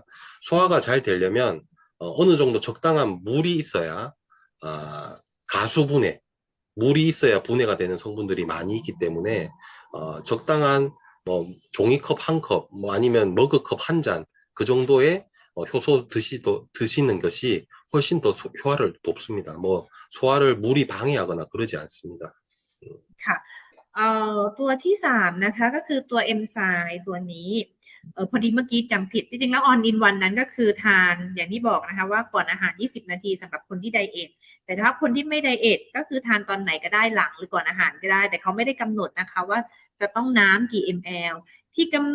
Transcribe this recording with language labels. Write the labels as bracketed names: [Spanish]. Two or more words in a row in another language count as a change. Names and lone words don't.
[Korean] 소화가 잘 되려면 어느 정도 적당한 물이 있어야 가수분해, 물이 있어야 분해가 되는 성분들이 많이 있기 때문에 적당한 뭐 종이컵 한 컵, 뭐 아니면 머그컵 한 잔, 그 정도의 효소 드시는 것이 훨씬 더 효과를 돕습니다. 뭐 소화를 물이 방해하거나 그러지 않습니다. [Thai] ค่ะตัวที่สามนะคะก็คือตัวเอนไซม์ตัวนี้พอดีเมื่อกี้จำผิดจริงๆแล้วออนอินวันนั้นก็คือทานอย่างที่บอกนะคะว่าก่อนอาหาร20นาทีสำหรับคนที่ไดเอทแต่ถ้า คนที่ไม่ไดเอทก็คือทานตอนไหนก็ได้หลังหรือก่อนอาหารก็ได้แต่เขาไม่ได้กำหนดนะคะว่าจะต้องน้ำกี่ ml ที่กำหน